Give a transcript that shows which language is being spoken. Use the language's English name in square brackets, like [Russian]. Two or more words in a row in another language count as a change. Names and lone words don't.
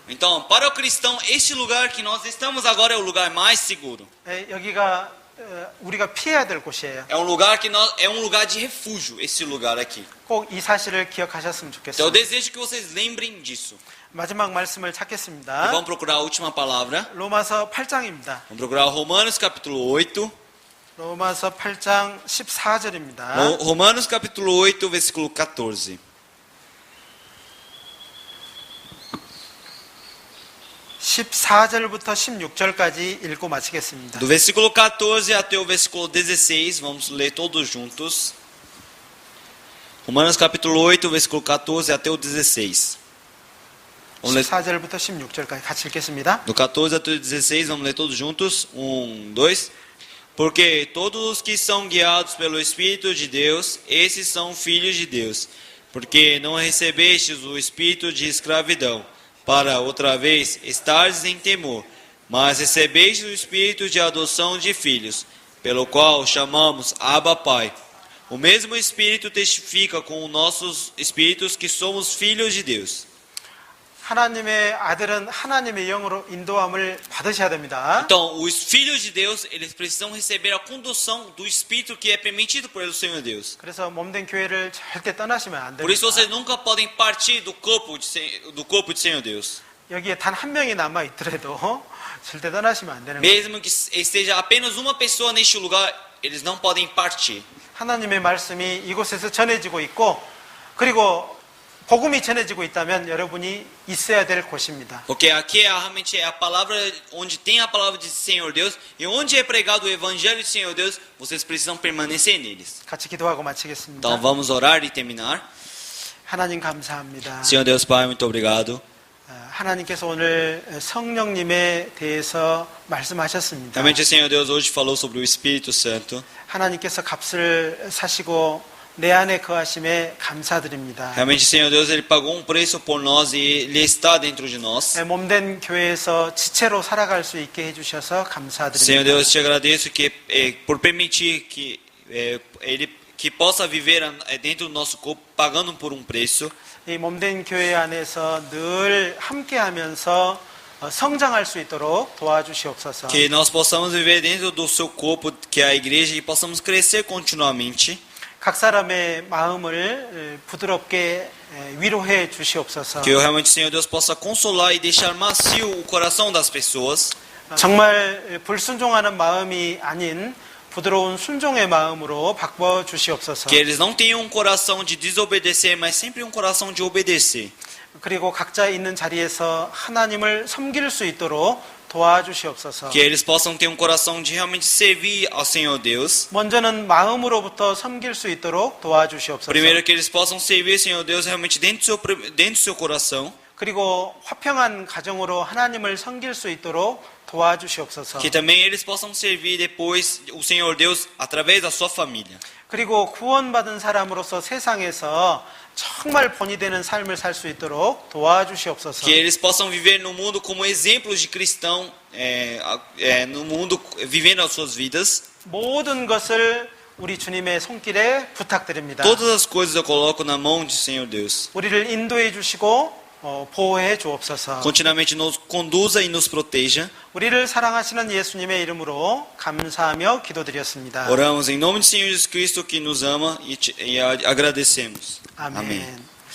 [Portuguese] Então, para o cristão, este lugar que nós estamos agora é o lugar mais seguro. [Korean] 여기가 우리가 피해야 될 곳이에요. [Portuguese] É um lugar é um lugar de refúgio, esse lugar aqui. [Korean] 꼭 이 sa실을 기억하셨으면 [Portuguese] Então, eu [Korean] 좋겠습니다. [Portuguese] desejo que vocês lembrem disso. [Korean] 마지막 말씀을 [Portuguese] E [Korean] 찾겠습니다. [Portuguese] vamos procurar a última palavra. [Korean] 로마서 8장입니다. [Portuguese] Vamos procurar Romanos capítulo 8. [Korean] 로마서 8장 14절입니다. [Portuguese] Romanos capítulo 8, versículo 14. [Korean] 14절부터 16절까지 읽고 마치겠습니다. [Portuguese] Do versículo 14 até o versículo 16, vamos ler todos juntos. Romanos capítulo 8, versículo 14 até o 16. Vamos ler [Korean] 14절부터 16절까지 같이 읽겠습니다. [Portuguese] do 14 até o 16, vamos ler todos juntos. 1, 2. Porque todos os que são guiados pelo Espírito de Deus, esses são filhos de Deus. Porque não recebestes o espírito de escravidão, para outra vez estares em temor, mas recebestes o espírito de adoção de filhos, pelo qual chamamos Abba Pai. O mesmo Espírito testifica com os nossos espíritos que somos filhos de Deus. [Korean] 하나님의 아들은 하나님의 영으로 인도함을 받으셔야 됩니다. [Portuguese] Então, os filhos de Deus, eles precisam receber a condução do Espírito que é permitido por Senhor Deus. [Korean] 그래서 몸된 교회를 절대 떠나시면 안 [Portuguese] Por isso [Korean] 됩니다. [Portuguese] vocês nunca podem partir do corpo de Senhor Deus. [Korean] 여기에 단 한 명이 남아 있더라도 절대 떠나시면 안 되는 거예요. [Portuguese] Mesmo que esteja apenas uma pessoa neste lugar, eles não podem partir. [Korean] 하나님의 말씀이 이곳에서 전해지고 있고 그리고 복음이 전해지고 있다면 여러분이 있어야 될 곳입니다. [Portuguese] Porque aqui realmente é a palavra, onde tem a palavra de Senhor Deus, e onde é pregado o Evangelho de Senhor Deus, vocês precisam permanecer neles. [Korean] 같이 기도하고 마치겠습니다. [Portuguese] Então vamos orar e terminar. [Korean] 하나님 감사합니다. [Portuguese] Senhor Deus Pai, muito obrigado. [Korean] 하나님께서 오늘 성령님에 대해서 말씀하셨습니다. [Portuguese] Realmente o Senhor Deus hoje falou sobre o Espírito Santo. [Korean] 하나님께서 값을 사시고 내 안에 거하심에 감사드립니다. [Portuguese] Realmente o Senhor Deus ele pagou um preço por nós e ele está dentro de nós. [Korean] 몸된 교회에서 지체로 살아갈 수 있게 해주셔서 [Portuguese] Senhor [Korean] 감사드립니다. [Portuguese] Deus, te agradeço que por permitir que ele que possa viver dentro do nosso corpo pagando por um preço. [Korean] 이 몸된 교회 안에서 늘 함께하면서 성장할 수 있도록 도와주시옵소서. [Portuguese] Que nós possamos viver dentro do seu corpo, que é a igreja, e possamos crescer continuamente. [Korean] 각 사람의 마음을 부드럽게 위로해 주시옵소서. [Portuguese] Que realmente o Senhor Deus possa consolar e deixar macio o coração das pessoas. [Korean] 정말 불순종하는 마음이 아닌 부드러운 순종의 마음으로 바꿔 주시옵소서. [Portuguese] Que eles não tenham um coração de desobedecer, mas sempre um coração de obedecer. [Korean] 그리고 각자 있는 자리에서 하나님을 섬길 수 있도록 도와주시옵소서. [Portuguese] Que eles possam ter um coração de realmente servir ao Senhor Deus. [Korean] 먼저는 마음으로부터 섬길 수 있도록 도와주시옵소서. [Portuguese] Primeiro que eles possam servir ao Senhor Deus realmente dentro do seu coração. [Korean] 그리고 화평한 가정으로 하나님을 섬길 수 있도록 도와주시옵소서. [Portuguese] Que também eles possam servir depois o Senhor Deus através da sua família. [Korean] 그리고 구원받은 사람으로서 세상에서 정말 본이 되는 삶을 살 수 있도록 도와주시옵소서. [Portuguese] Que eles possam viver no mundo como exemplos de cristão, no mundo vivendo as suas vidas. [Korean] 모든 것을 우리 주님의 손길에 부탁드립니다. [Portuguese] Todas as coisas eu coloco na mão do Senhor Deus. [Korean] 우리를 인도해 주시고 보호해 주옵소서. [Portuguese] Continuamente nos conduza e nos proteja. [Korean] 우리를 사랑하시는 예수님의 이름으로 감사하며 기도드렸습니다. [Portuguese] Oramos em nome do Senhor Jesus Cristo que nos ama e agradecemos. [Korean] 아멘. [Portuguese] Amém.